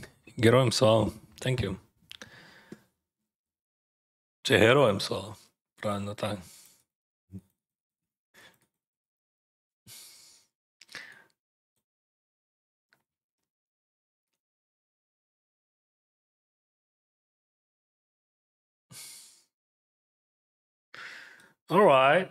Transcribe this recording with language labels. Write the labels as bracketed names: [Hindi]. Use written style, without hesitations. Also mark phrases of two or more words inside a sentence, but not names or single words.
[Ukrainian] Героям слава. [English] Thank you. [Ukrainian] Чи героям слава. Правильно так. [English] All right.